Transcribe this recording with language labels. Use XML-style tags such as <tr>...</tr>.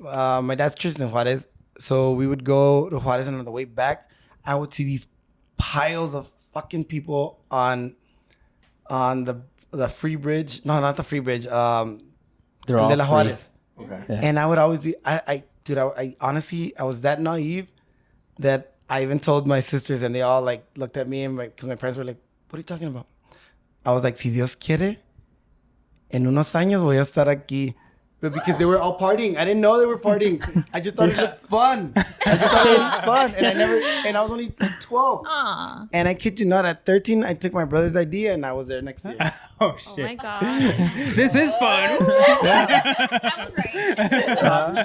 <en>My dad's church is in Juarez. So we would go to Juarez, and on the way back, I would see these piles of fucking people on the free bridge. No, not the free bridge. They're all De La free. Juarez. Okay. Yeah. And I would always do, I honestly, I was that naive that I even told my sisters, and they all like looked at me, and because my parents were like, "What are you talking about?" I was like,</en> <es>"Si Dios quiere, en unos años voy a estar aquí."</es> <en>But because they were all partying, I didn't know they were partying. I just thought it looked fun. And I was only like 12. Aw. And I kid you not, at 13, I took my brother's ID, and I was there next year. Oh shit. my god. This is fun. I was right.</en>